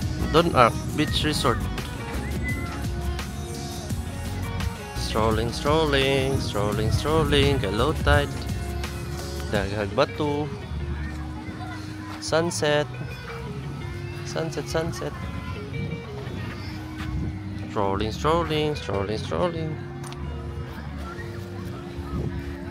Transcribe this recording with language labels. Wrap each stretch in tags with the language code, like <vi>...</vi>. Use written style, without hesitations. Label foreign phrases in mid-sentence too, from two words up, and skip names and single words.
<en>Don Arc Beach Resort. Strolling, strolling, strolling, strolling.</en> <ceb>Kay</ceb> <en>low tide.</en> <ceb>Daghag batu. Sunset.</ceb> <en>Sunset, sunset. Strolling, strolling, strolling, strolling.</en>